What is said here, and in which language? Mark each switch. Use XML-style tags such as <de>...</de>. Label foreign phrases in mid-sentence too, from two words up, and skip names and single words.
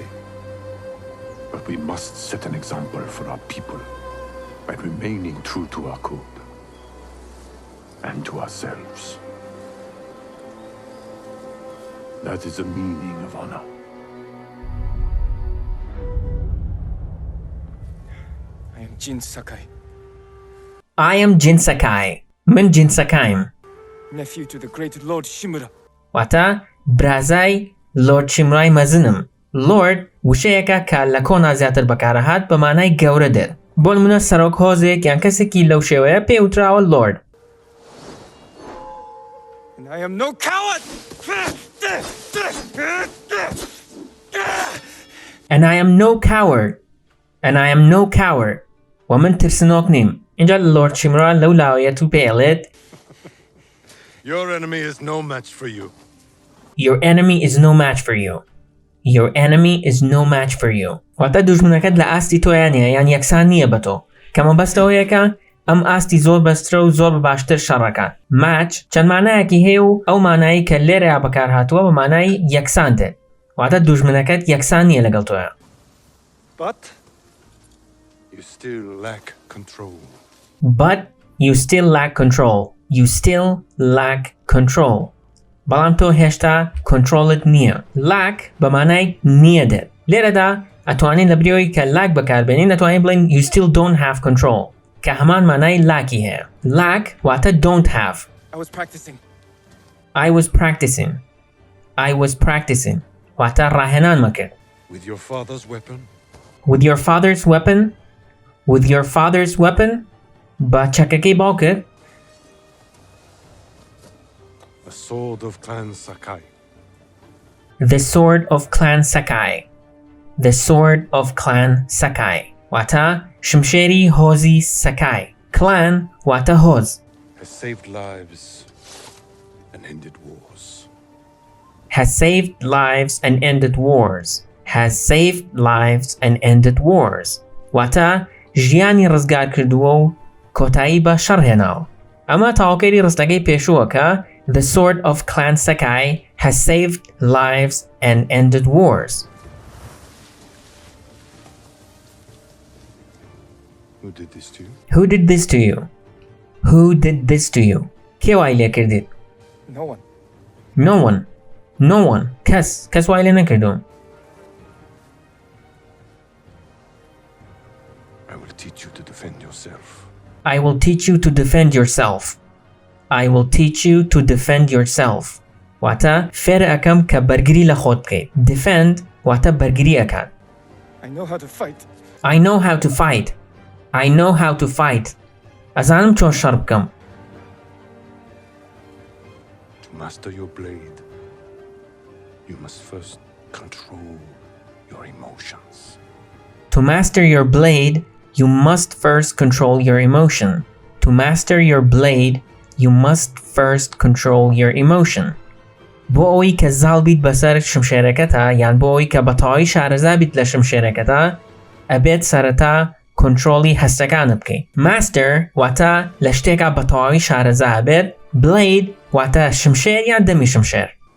<en>But we must set an example for our people by remaining true to our code and to ourselves. That is the meaning of honor. I am Jin Sakai, I am Jin Sakai.</en> <ckb>من جین سەکایم.</ckb> <en>nephew to the great Lord Shimura.</en> <ckb>واتە برازای لۆرد چیمورای مەزنم. لۆرد وشەیەکە کە لە کۆنا زیاتر بەکارەهات بە مانای گەورە دێت. بۆ نمونە سەرۆک هۆزێک یان کەسێکی لەو شێوەیە پێوتراوە لۆرد.</ckb> <en>And I am no coward! and I am no coward and I am no coward</en> <ckb>ومن ترسنۆک نیم. اینجا لۆرد شیمرا لەو لاوەیەت و پێڵێت</ckb> <en>Your enemy is no match for you. Your enemy is no match for you. Your enemy is no match for you.</en> <ckb>واتە دوژمنەکەت لە ئاستی تۆیان نیە یان یەکسان نییە بە تۆ. کەمە بەستەوەیەکە ئەم ئاستی زۆر بەسترە و زۆر باشتر شەڕەکات. ماچ چەند مانایەکی هەیە و ئەو مانایی کە لێرەیە بەکار هاتووە بە مانای یەکسان دێت. واتە دوژمنەکەت یەکسان نییە لەگەڵ تۆیە.</ckb> <en>But you still lack control. But you still lack control. You still lack control.</en> <ckb>بەڵام تۆ هێشتا کۆنترۆلت نییە. lack بە مانای نییە دێت. لێرەدا ئەتوانین لە بریەوەی کە lack بەکاربێنین ئەتوانین بڵین</ckb> <en>you still don't have control</en> <ckb>کە هەمان مانای lackی هەیە.</ckb> <en>lack واتە don't have. I was practicing. I was practicing. I was practicing.</en> <ckb>واتە ڕاهێنان مەکرد.</ckb> <en>With your father's weapon? With your father's weapon? With your father's weapon?</en> <ckb>بە چەکەکەی باوکرد.</ckb> <en>The sword of Clan Sakai. The sword of Clan Sakai. The sword of Clan Sakai.</en> <ckb>واتە شمشێری هۆزی سەکای. Clan واتە هۆز.</ckb> <en>Has saved lives and ended wars. Has saved lives and ended wars. Has saved lives and ended wars.</en> <ckb>واتە ژیانی ڕزگار کردووە و کۆتایی بە شەڕ هێناوە. ئەمە تاواکەری ڕستەکەی پێشووەکە</ckb> <en>The sword of Clan Sakai has saved lives and ended wars. Who did this to you? Who did this to you? Who did this to you?</en> <ckb>کێ وای لێ کردیت؟</ckb> <en>No one. No one. No one.</en> <ckb>کەس وای لێ نەکردوم.</ckb> <en>I will teach you to defend yourself. I will teach you to defend yourself. I will teach you to defend yourself.</en> <ckb>واتە فێر ئەەکەم کە بەرگری لە خۆت بکەیت. Defend واتە بەرگری ئەکات.</ckb> <en>I know how to fight. I know how to fight. I know how to fight.</en> <ckb>ئەزانم چۆن شەڕ بکەم.</ckb> <en>To master your blade, you must first control your emotions. To master your blade, you must first control your emotion. To master your blade, you must first control your emotion.</en> <ckb>بۆ ئەوەی کە زاڵ بیت بەسەر شمشێرەکەتە یان بۆ ئەوەی کە بەتەواوی شارەزا بیت لە شمشێرەکەتە ئەبێت سەرەتا کۆنترۆڵی هەستەکانت بکەیت. Master واتە لە شتێکە بەتەواوی شارەزا بێت. Blade واتە شمشێر یان دەمی شمشێر.</ckb>